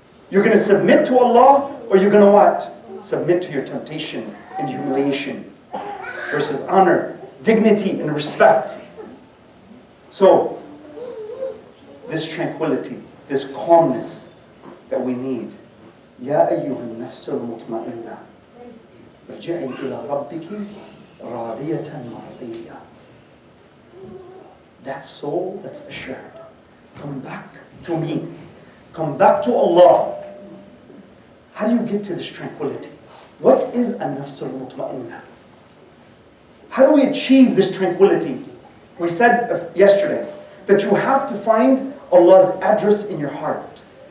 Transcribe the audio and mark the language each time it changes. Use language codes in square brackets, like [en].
[en] You're going to submit to Allah or you're going to what? Submit to your temptation and humiliation versus honor, dignity, and respect. So, this tranquility, this calmness that we need. [ar] يا أيها النفس المطمئنة ارجعي إلى ربك راضية مرضية. [en] That soul that's assured. Come back to me. Come back to Allah. How do you get to this tranquility? What is a nafs al-mutma'inna? How do we achieve this tranquility? We said yesterday that you have to find Allah's address in your heart.